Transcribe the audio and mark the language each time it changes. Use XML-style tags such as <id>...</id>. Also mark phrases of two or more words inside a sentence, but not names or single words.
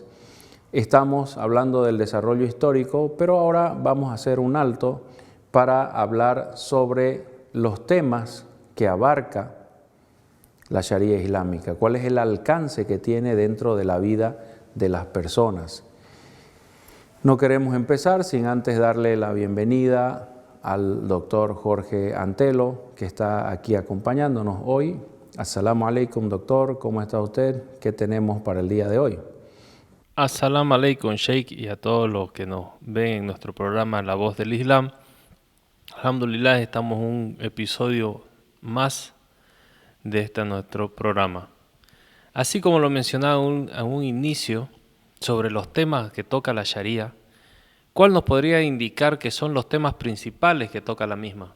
<es>Estamos hablando del desarrollo histórico, pero ahora vamos a hacer un alto para hablar sobre los temas que abarca la Sharia islámica, cuál es el alcance que tiene dentro de la vida de las personas. No queremos empezar sin antes darle la bienvenida al doctor Jorge Antelo, que está aquí acompañándonos hoy.</es> <ar>السلام عليكم,</ar> <es>doctor, ¿cómo está usted? ¿Qué tenemos para el día de hoy?</es> <ar>السلام عليكم، شيخ,</ar> <es>y a todos los que nos ven en nuestro programa La Voz del Islam. Alhamdulillah, estamos en un episodio más de nuestro programa. Así como lo mencionaba a un inicio sobre los temas que toca la Sharia, ¿cuál nos podría indicar que son los temas principales que toca la misma?</es>